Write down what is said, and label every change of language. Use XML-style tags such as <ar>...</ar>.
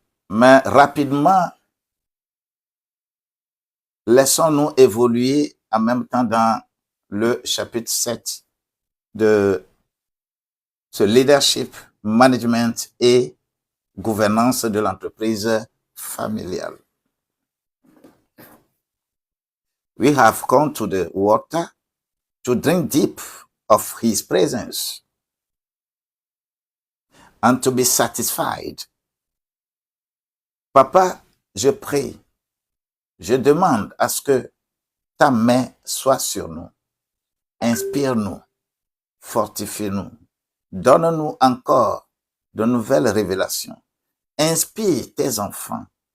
<fr>Mais rapidement, laissons-nous évoluer en même temps dans le chapitre 7 de ce leadership, management et gouvernance de l'entreprise familiale.</fr> <en>We have come to the water to drink deep of his presence and to be satisfied.</en> <fr>Papa, je prie, je demande à ce que ta main soit sur nous. Inspire-nous, fortifie-nous, donne-nous encore de nouvelles révélations. Inspire tes enfants</fr>